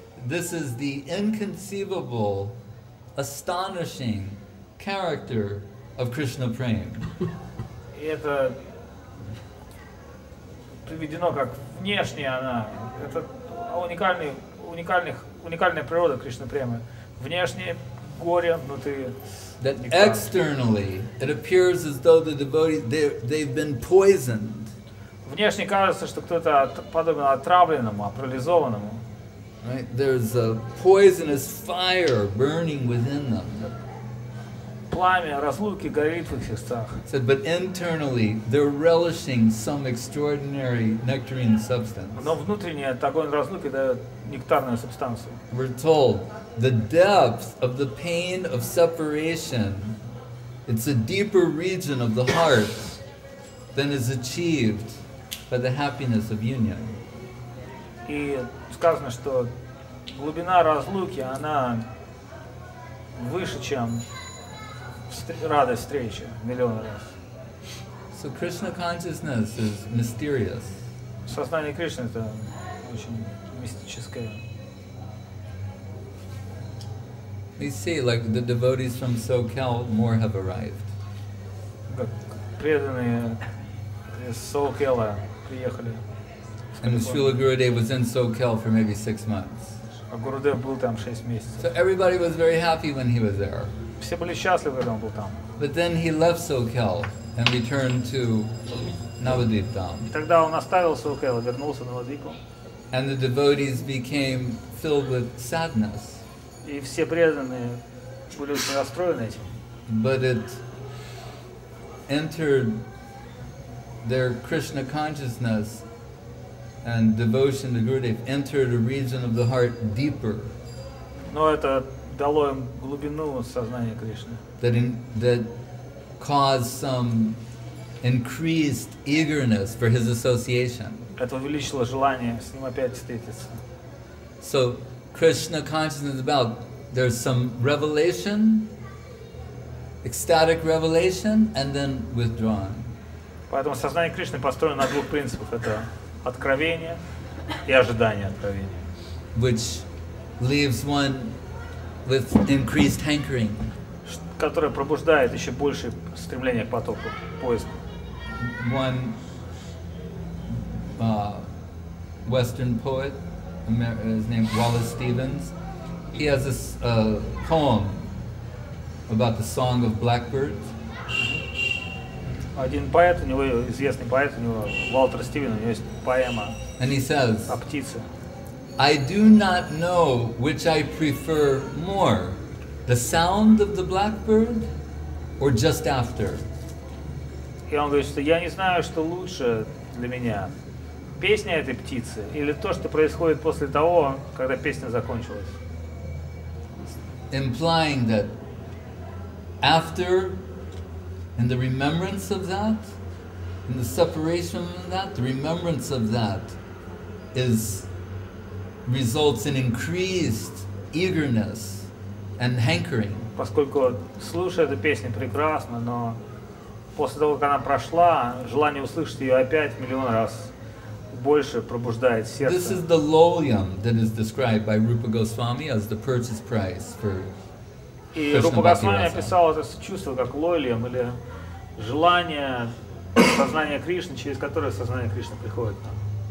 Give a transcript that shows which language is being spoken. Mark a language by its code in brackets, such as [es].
[en] This is the inconceivable, astonishing character of Krishna Prem. [ru] И это приведено как внешне она. Это уникальная природа Кришны Премы. Внешне горе, внутри. [en] That externally it appears as though the devotees they've been poisoned. [ru] Внешне кажется, что кто-то подобен отравленному, парализованному. [en] Right? There's a poisonous fire burning within them. [ru] Пламя разлуки горит в их сердцах. [en] Said, but internally they're relishing some extraordinary nectarine substance. [ru] Но внутренне огонь разлуки дает нектарную субстанцию. [en] We're told the depth of the pain of separation, it's a deeper region of the heart than is achieved by the happiness of union. [ru] И сказано, что глубина разлуки, она выше, чем радость встречи, миллион раз. [en] So Krishna consciousness is mysterious. [ru] Сознание Кришны это очень мистическое. [en] We see, like the devotees from SoCal, more have arrived. [ru] Как преданные из Соукела приехали. [en] And Srila Gurudev was in SoCal for maybe 6 months. [ru] А Гурудев был там 6 месяцев. [en] So everybody was very happy when he was there. [ru] Все были счастливы, когда он был там. [en] But then he left SoCal and returned to Навадвипа-дхama. [ru] И тогда он оставил Соукел, вернулся на Навадвипу. [en] And the devotees became filled with sadness. [ru] И все преданные были очень расстроены этим. [en] But it entered their Krishna consciousness and devotion to Gurudev entered a region of the heart deeper. [ru] Но это дало им глубину сознания Кришны. [en] That caused some increased eagerness for his association. [ru] Это увеличило желание с ним опять встретиться. [en] So Krishna consciousness is about there's some revelation, ecstatic revelation, and then withdrawn. [ru] Поэтому сознание Кришны построено на двух принципах. Это откровение и ожидание откровения. [en] Which leaves one with increased hankering. [ru] Которое пробуждает еще больше стремление к потоку, поиску. [en] One Western poet, his name Wallace Stevens, he has this poem about the song of blackbirds. [ru] Один поэт, у него известный поэт, у него Уолтер Стивен, у него есть поэма о птице. [en] I do not know which I prefer more, the sound of the blackbird or just after. [ru] И он говорит, что я не знаю, что лучше для меня, песня этой птицы или то, что происходит после того, когда песня закончилась. [en] Implying that after, and the remembrance of that, and the separation of that, the remembrance of that results in increased eagerness and hankering. [ru] Поскольку слушая эту песню прекрасно, но после того, как она прошла, желание услышать ее опять миллион раз больше пробуждает сердце. [en] This is the loyam that is described by Rupa-Goswami as the purchase price for [ru] И Рупа-Госвами описал это чувство как лойлиям, или желание сознания Кришны, через которое сознание Кришны приходит к нам.